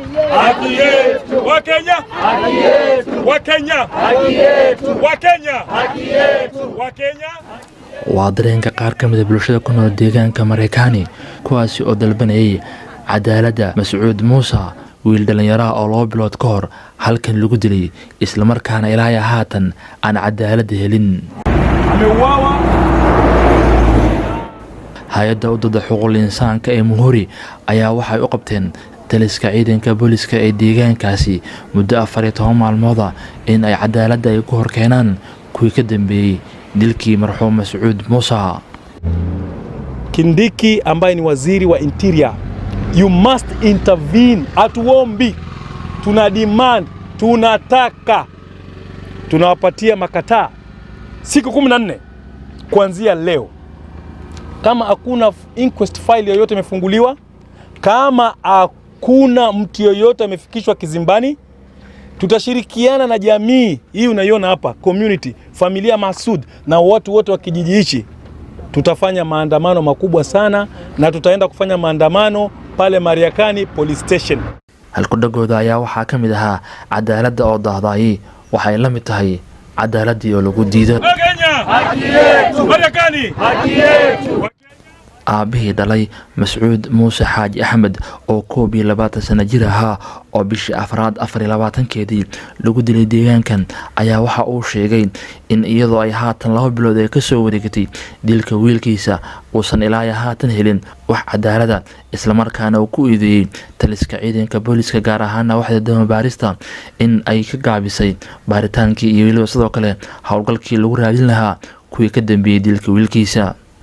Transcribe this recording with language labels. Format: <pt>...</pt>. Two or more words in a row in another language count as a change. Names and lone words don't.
<sw>haki yetu. Wakenya, haki yetu. Wakenya, haki yetu. Wakenya, haki yetu. Wakenya.</sw> <so>waa dareenka qaar ka mid ah bulshada ku nool deegaanka Mareekani kuwaasi oo dalbanayay cadaaladda Mascuud Muuse wiil dhalinyaro ah oo 2 bilood ka hor halkan lagu dilay isla markaana ilaa haatan aan cadaalad helin. hay'adda u dooda xuquuqul insaanka ee Muhuri ayaa waxay u qabteen taliska ciidanka booliska ee deegaankaasi muddo 14 maalmood in ay cadaaladda ay ku horkeenaan kuwii ka dambeeyay dilkii marxuum Mascuud Muuse.</so> <sw>Kindiki ambaye ni waziri wa interior,</sw> <en>you must intervene.</en> <sw>Atuombi, tuna demand, tunataka, tunawapatia makataa siku 14 kuanzia leo. Kama hakuna</sw> <en>inquest file</en> <sw>yoyote imefunguliwa, kama hakuna mtu yoyote amefikishwa kizimbani, tutashirikiana na jamii hii unaiona hapa, community, familia Masud na watu wote wa kijiji hichi. Tutafanya maandamano makubwa sana na tutaenda kufanya maandamano pale Mariakani</sw> <en>police station.</en> <so>halkudhagooda ayaa waxaa ka mid ahaa cadaaladda oo daahday waxay la mid tahay cadaaladii oo lagu diiday.</so> <sw>Wakenya, haki yetu. Mariakani, haki yetu.</sw> <so>aabihii dhalay Mascuud Muuse Xaaji Axmed oo 22 sano jir ahaa oo bishii afraad 24keedii lagu dilay deegaankan ayaa waxa uu sheegay in iyadoo ay haatan 2 bilood ay ka soo wareegtay dilka wiilkiisa uusan ilaa haatan helin wax cadaalad isla markaana uu ku eedeeyay taliska ciidanka booliska gaar ahaan waxda dama baarista in ay ka gaabisay baaritaankii iyo weliba sidoo kale hawlgalkii lagu raadin lahaa kuwii ka dambeeyay dilka wiilkiisa.</so>